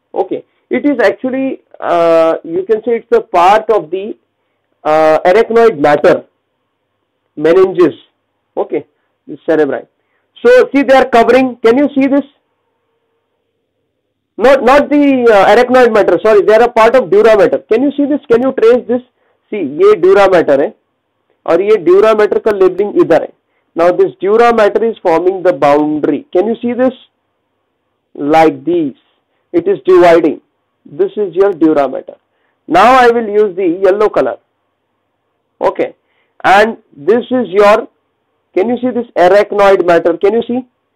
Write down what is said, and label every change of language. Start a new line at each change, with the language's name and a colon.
English: Okay, it is actually you can say it's a part of the arachnoid matter, meninges. Okay, this cerebri. So see, they are covering. Can you see this? Not the arachnoid matter. Sorry, they are a part of dura mater. Can you see this? Can you trace this? See,
Hindi: ये dura mater है और ये dura mater का labeling इधर है.
English: Now this dura mater is forming the boundary. Can you see this? Like these, it is dividing. This is your dura mater. Now I will use the yellow color. Okay, and this is your, can you see this arachnoid matter? Can you see?